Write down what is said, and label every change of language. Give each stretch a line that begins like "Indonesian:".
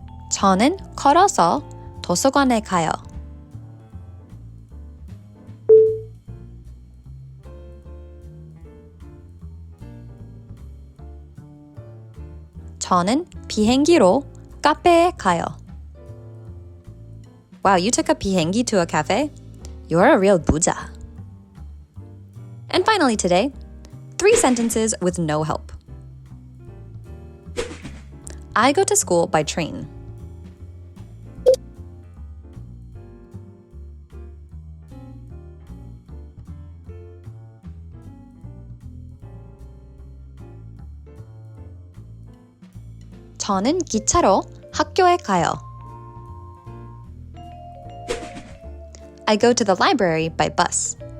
Korean: 저는 걸어서 도서관에 가요. 저는 비행기로 카페에 가요.
English: Wow, you took a 비행기 to a cafe? You're a real 부자. And finally today, 3 sentences with no help. I go to school by train.
Korean: 저는 기차로 학교에 가요.
English: I go to the library by bus.